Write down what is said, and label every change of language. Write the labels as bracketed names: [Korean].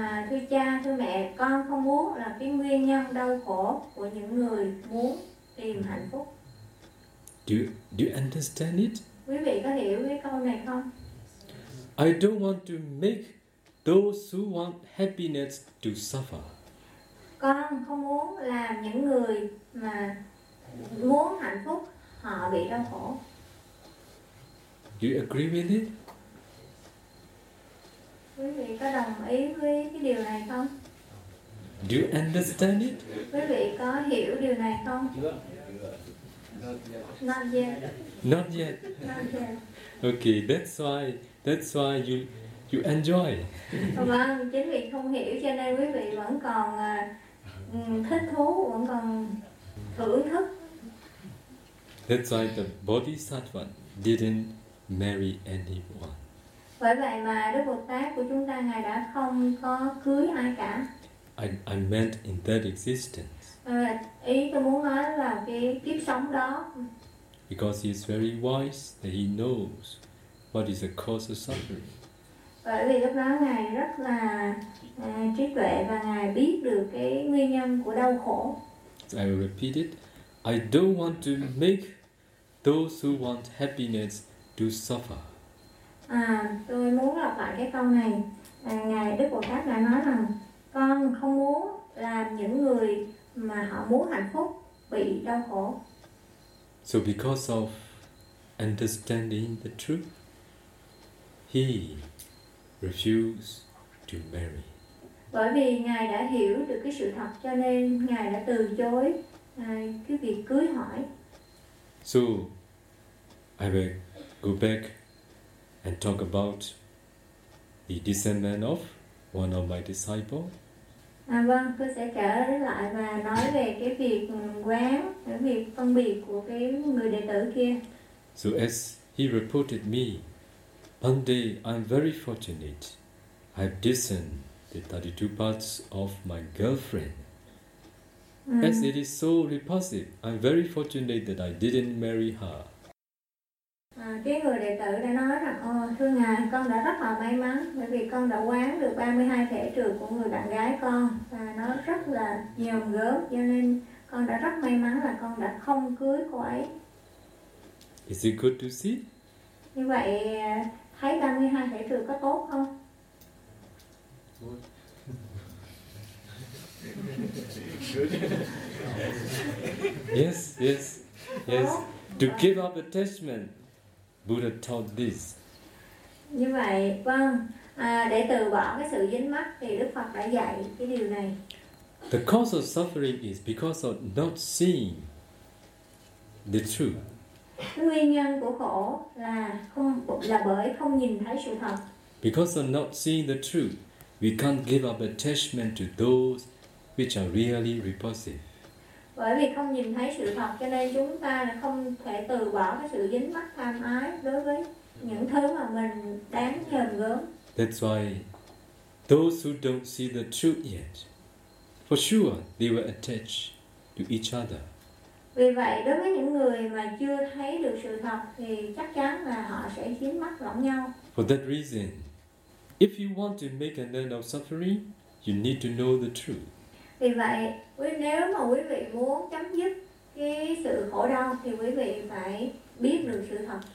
[Vietnamese] Thưa cha, thưa mẹ, con không muốn là cái nguyên nhân đau khổ của những người muốn tìm hạnh phúc. [English] Do you understand it? [Vietnamese] Quý vị có hiểu cái câu này không? [English] I don't want to make those who want happiness to suffer. [Vietnamese] Con không muốn làm những người mà muốn hạnh phúc họ bị đau khổ. [English] Do you agree with it? [Vietnamese] Quý vị có đồng ý với cái điều này không? [English] Do you understand it? [Vietnamese] Quý vị có hiểu điều này không? [English] Not yet. Not yet. Not yet. Okay, that's why you enjoy. [Vietnamese] Vâng, chính vì không hiểu cho nên quý vị vẫn còn thích thú, vẫn còn thưởng thức. [English] That's why the Bodhisattva didn't marry anyone. [Vietnamese] Bởi vậy mà Đức Bồ Tát của chúng ta ngài đã không có cưới ai cả. [English] I meant in that existence. [Vietnamese] Ý tôi muốn nói là cái kiếp sống đó. [English] Because he is very wise, that he knows what is the cause of suffering. [Vietnamese] Bởi vì lúc đó ngài rất là trí tuệ và ngài biết được cái nguyên nhân của đau khổ. [English] So I will repeat it. I don't want to make those who want happiness to suffer. [Vietnamese] Tôi muốn lặp lại cái câu này. Ngài Đức Bồ Tát đã nói rằng con không muốn làm những người mà họ muốn hạnh phúc bị đau khổ. [English] So because of understanding the truth, he refused to marry. [Vietnamese] Bởi vì ngài đã hiểu được cái sự thật cho nên ngài đã từ chối cái việc cưới hỏi. [English] So I will go back and talk about the descendant of one of my disciples. [Vietnamese] Vâng, tôi sẽ trở lại và nói về cái việc quán, cái việc phân biệt của cái người đệ tử kia. [English] So as he reported me, one day I'm very fortunate. I've discerned the 32 parts of my girlfriend. As it is so repulsive, I'm very fortunate that I didn't marry her. [Vietnamese] Cái người đệ tử đã nói rằng, thưa ngài, con đã rất là may mắn bởi vì con đã quán được 32 thể trược của người bạn gái con và nó rất là nhờm gớm, cho nên con đã rất may mắn là con đã không cưới cô ấy. [English] Is it good to see? [Vietnamese] Như vậy, thấy 32 thể trược có tốt không? [English] Yes, yes, yes. [Vietnamese] Tốt. [English] To give up attachment. Buddha taught this. [Vietnamese] Như vậy, vâng, để từ bỏ cái sự dính mắc thì Đức Phật đã dạy cái điều này. [English] The cause of suffering is because of not seeing the truth. [Vietnamese] Cái nguyên nhân của khổ là không là bởi không nhìn thấy sự thật. [English] Because of not seeing the truth, we can't give up attachment to those which are really repulsive. [Vietnamese] Bởi vì không nhìn thấy sự thật cho nên chúng ta không thể từ bỏ cái sự dính mắc tham ái đối với những thứ mà mình đáng nhờm gớm. [English] That's why those who don't see the truth yet, for sure they were attached to each other. [Vietnamese] Vì vậy đối với những người mà chưa thấy được sự thật thì chắc chắn là họ sẽ dính mắc lẫn nhau. [English] For that reason, if you want to make an end of suffering, you need to know the truth. [Vietnamese] Vì vậy, nếu mà quý vị muốn chấm dứt cái sự khổ đau thì quý vị phải biết được sự thật.